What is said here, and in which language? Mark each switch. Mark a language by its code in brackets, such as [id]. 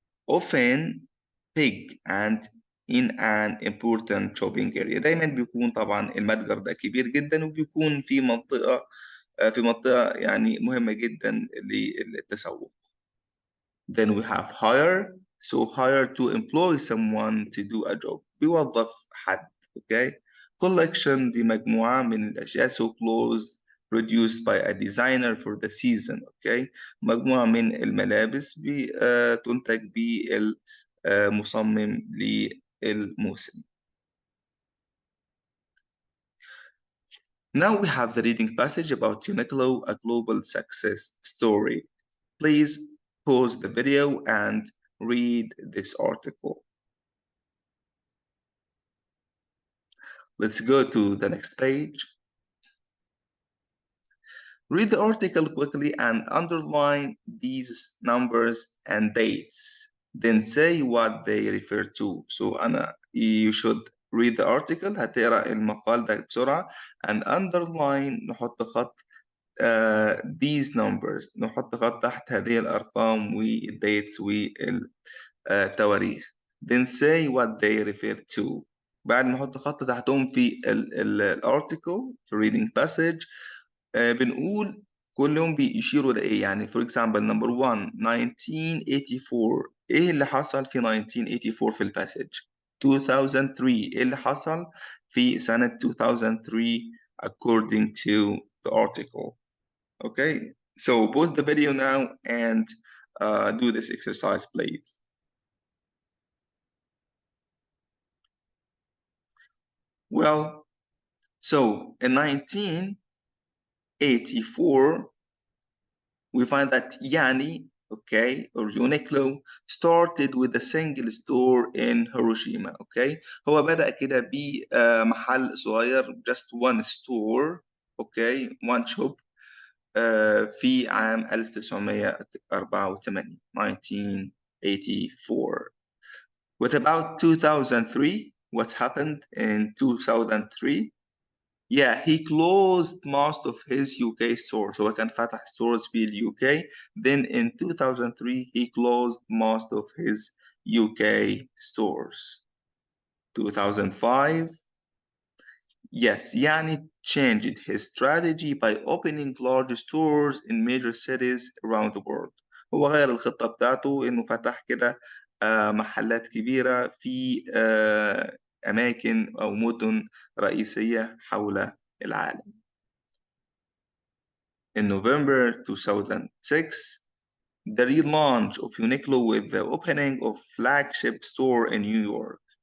[en] often big and in an important shopping area. [ar] دايما بيكون طبعا المتجر ده كبير جدا وبيكون في منطقة يعني مهمة جدا للتسوق. [en] Then we have hire. So hire to employ someone to do a job. [ar] بيوظف حد. Okay. Collection دي مجموعة من الأشياء. [en] So clothes produced by a designer for the season. Okay. [ar] مجموعة من الملابس تنتج بالمصمم للموسم. [en] Now we have the reading passage about Uniqlo, a global success story. Please pause the video and read this article. Let's go to the next page. Read the article quickly and underline these numbers and dates. Then say what they refer to. So you should read the article. [ar] هتقرأ المقال ده بسرعة [en] and underline [ar] نحط خط [en] these numbers. [ar] نحط خط تحت هذه الأرقام والdates والتواريخ. [en] Then say what they refer to. [ar] بعد ما نحط خط تحتهم في الارتكل في reading passage بنقول كلهم بيشيروا لإيه. [en] يعني for example number 1 1984. [ar] إيه اللي حصل في 1984 في الباسج؟ 2003. إيه اللي حصل في سنة 2003 [en] according to the article. [ar] Okay. [en] So pause the video now and do this exercise, please. Well, so in 1984, we find that Yani, okay, or Uniqlo started with a single store in Hiroshima, okay. [ar] هو بدأ كده بمحل صغير, [en] just one store, okay, one shop, [ar] في عام 1984, 1984. [en] What about 2003? What happened in 2003? Yeah, he closed most of his UK stores. [ar] هو كان فتح stores في UK. [en] Then in 2003, he closed most of his UK stores. 2005, yes, Yani changed his strategy by opening large stores in major cities around the world. [ar] هو غير الخطة بتاعته إنه فتح كده محلات كبيرة في أماكن أو مدن رئيسية حول العالم. [en] In November 2006, the relaunch of Uniqlo with the opening of flagship store in New York.